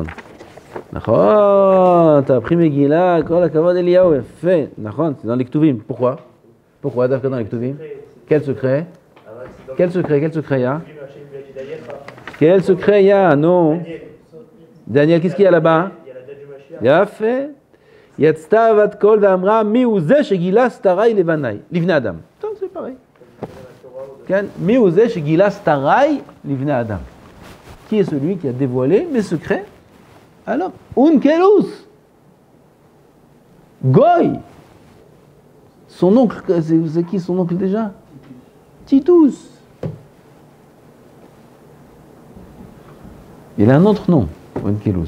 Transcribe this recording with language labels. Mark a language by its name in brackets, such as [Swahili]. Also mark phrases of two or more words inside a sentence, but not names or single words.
[French] Nachon, t'as appris Megillah, [Hebrew] כל הכבוד [French] Eliyahu, fait. Nachon, c'est dans les Ktuvim. Pourquoi? Pourquoi d'abord dans les Ktuvim? Quel secret? Quel secret il y a? Quel secret il y a? Non. Daniel, qu'est-ce qu'il y a là-bas? Il y a fait. [Hebrew] יצתה בת קול ואמרה מי זה שגילה סתריי לבניי. לבני אדם. [French] C'est pareil. [Hebrew] מי זה שגילה סתריי לבני אדם. [French] Qui est celui qui a dévoilé mes secrets? Alors, Unkelus. Goy. Son oncle, c'est qui son oncle déjà? Titus. Il a un autre nom, Unkelus.